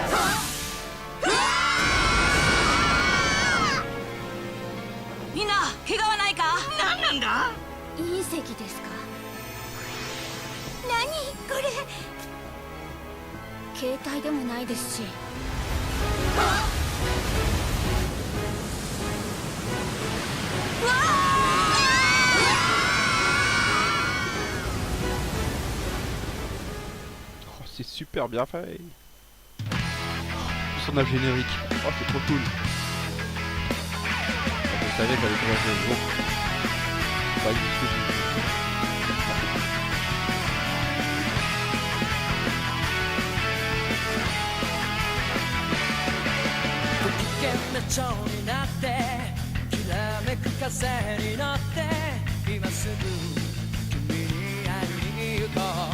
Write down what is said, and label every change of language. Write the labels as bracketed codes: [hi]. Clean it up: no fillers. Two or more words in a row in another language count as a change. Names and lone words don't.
[ja] みんな怪我はないか。何なんだ。隕石ですか。何これ。携帯でもないですし。 [fr] Oh, c'est super bien fait. Son âge générique. Oh, c'est trop cool. Je savais qu'elle allait trouver un jeu. Bon. Pas juste que [ja] 不機嫌な蝶になってきらめく風に乗って今すぐ君に会いに行こう。